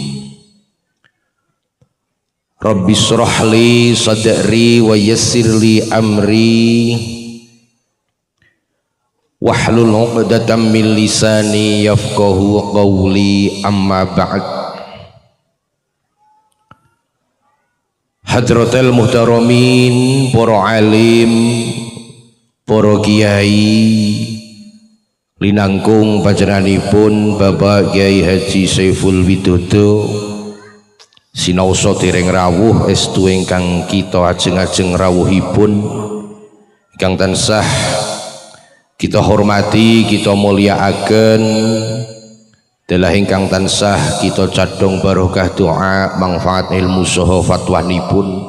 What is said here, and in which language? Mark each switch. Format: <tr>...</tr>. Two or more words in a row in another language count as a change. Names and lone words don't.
<ar>رب اشرح لي صدري ويسر لي أمري واحلل عقدة من لساني يفقهوا قولي أما بعد. حضرة المحترمين,</ar> <jv>para alim, para kiai, linangkung panjenenganipun Bapak Kyai Haji Saiful Widodo sinaosa dereng rawuh estu ingkang kita ajeng-ajeng rawuhipun, ingkang tansah kita hormati, kita mulyakaken, adalah ingkang tansah kita cadhong barokah doa manfaat ilmu saha fatwanipun.</jv>